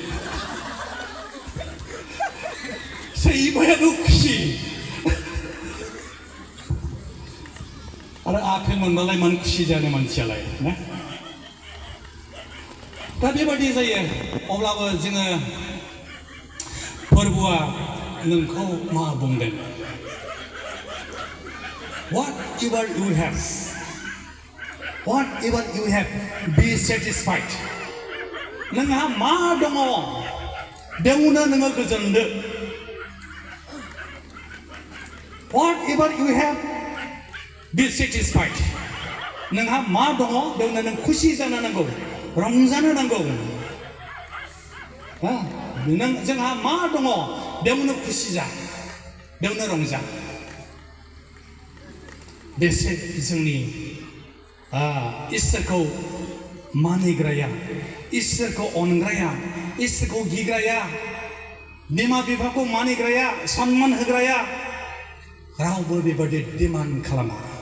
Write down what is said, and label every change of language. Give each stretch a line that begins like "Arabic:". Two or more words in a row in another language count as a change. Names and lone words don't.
Bodo: सैमायाबो खुसि आरो आपेल मोनबालाय मानो खुसि जानो मानसियालाय ना दा बेबादि जायो अब्लाबो जोङो फोरबोआ नोंखौ मा बुंदों
English: whatever you have be satisfied
Bodo: नोंहा मा दङ बेवनो नोङो गोजोनदो
English: whatever you have be satisfied
Bodo: नोंहा मा दङ बेवनो नों खुसि जानो नांगौ रंजानो नांगौ जोंहा मा दङ बेवनो खुसि जा बेवनो रंजा बेसे जोंनि इसोरखौ मानिग्राया इसोरखौ अनग्राया इसोरखौ गिग्राया बिमा बिफाखौ मानिग्राया सन्मान होग्राया रावबो बेबादि डिमान्ड खालामा